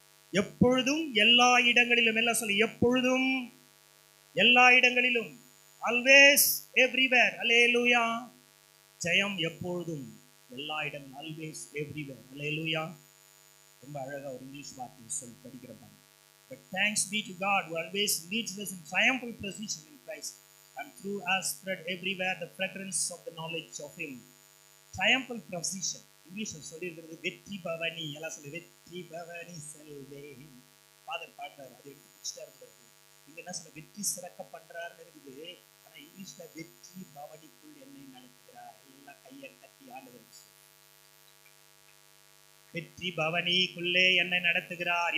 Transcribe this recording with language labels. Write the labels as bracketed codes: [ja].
[ta] எப்பொழுதும் எல்லா இடங்களிலும். எல்லாம் சொல்லி எப்பொழுதும் எல்லா இடங்களிலும். [en] Always everywhere. [ta] அல்லேலூயா. ஜெயம் எப்பொழுதும் எல்லா இடங்களும். [en] Always everywhere. Hallelujah. [ta] ரொம்ப அழகா ஒரு இங்கிலீஷ் வார்த்தை சொல்லி படிக்கிறப்பாங்க. [en] But thanks be to God who always leads us in triumphal procession in Christ, and through us spread everywhere the fragrance of the knowledge of Him. Triumphal procession [ta] இங்கிலீஷ்ல சொல்லியிருக்கிறது வெற்றி பவனி. எல்லாம் சொல்லி வெற்றி பவனி செல்வே. ஃபாதர் பாடுறாரு, அது எடுத்து பிடிச்சிட்டா இருக்கிறது. இங்க என்ன சொல்ல, வெற்றி சிறக்க பண்றாருன்னு இருக்குது. ஆனா இங்கிலீஷ்ல வெற்றி பவனிக்குள் என்னை நடத்துகிறார். எல்லாம் கையை கட்டி ஆண்டவர் வெற்றி பவனிக்குள்ளே என்னை நடத்துகிறார்.